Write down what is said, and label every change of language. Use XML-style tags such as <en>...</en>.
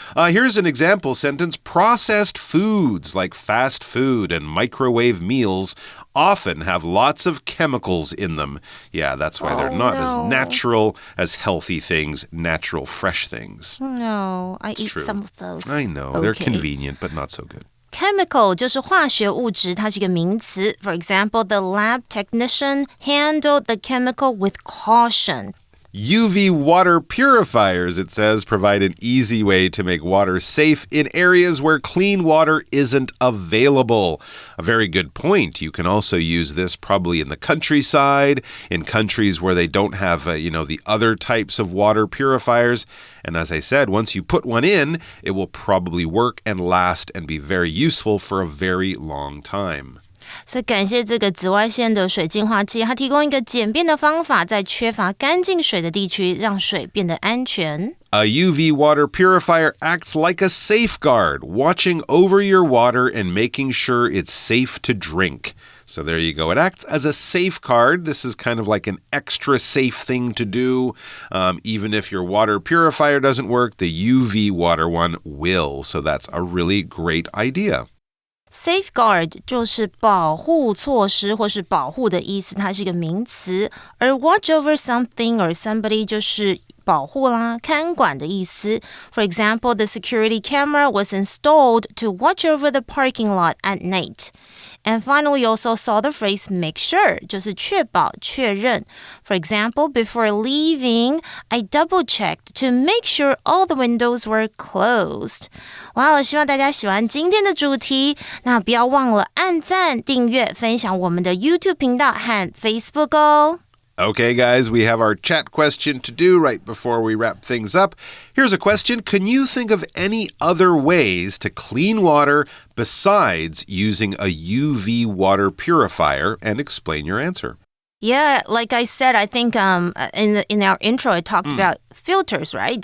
<en>Here's an example sentence. Processed foods like fast food and microwave meals often have lots of chemicals in them. Yeah, that's why they're not as natural as healthy things, natural, fresh things. No, I eat true. some of those. I know. They're convenient, but not so good.</en> <zh>Chemical 就是化学物质，它是一个名词。</zh> <en>For example, the lab technician handled the chemical with caution. UV water purifiers, it says, provide an easy way to make water safe in areas where clean water isn't available. A very good point. You can also use this probably in the countryside, in countries where they don't have, the other types of water purifiers. And as I said, once you put one in, it will probably work and last and be very useful for a very long time.</en> <zh>所以感谢这个紫外线的水净化器，它提供一个简便的方法，在缺乏干净水的地区，让水变得安全。</zh> <en>A UV water purifier acts like a safeguard, watching over your water and making sure it's safe to drink. So there you go. It acts as a safeguard. This is kind of like an extra safe thing to do. Even if your water purifier doesn't work, the UV water one will. So that's a really great idea.</en> <zh>Safeguard 就是保护措施或是保护的意思，它是一个名词。而</zh> <en>watch over something or somebody</en> <zh>就是保护啦、看管的意思。</zh> <en>For example, the security camera was installed to watch over the parking lot at night. And finally, you also saw the phrase make sure,</en> <zh>就是确保、确认。</zh> <en>For example, before leaving, I double-checked to make sure all the windows were closed.</en> <zh>哇，希望大家喜欢今天的主题。那不要忘了按赞、订阅、分享我们的 YouTube 频道和 Facebook 哦。</zh> <en>Okay, guys, we have our chat question to do right before we wrap things up. Here's a question. Can you think of any other ways to clean water besides using a UV water purifier? And explain your answer. Yeah, like I said, I think in our intro, I talked about filters, right?</en>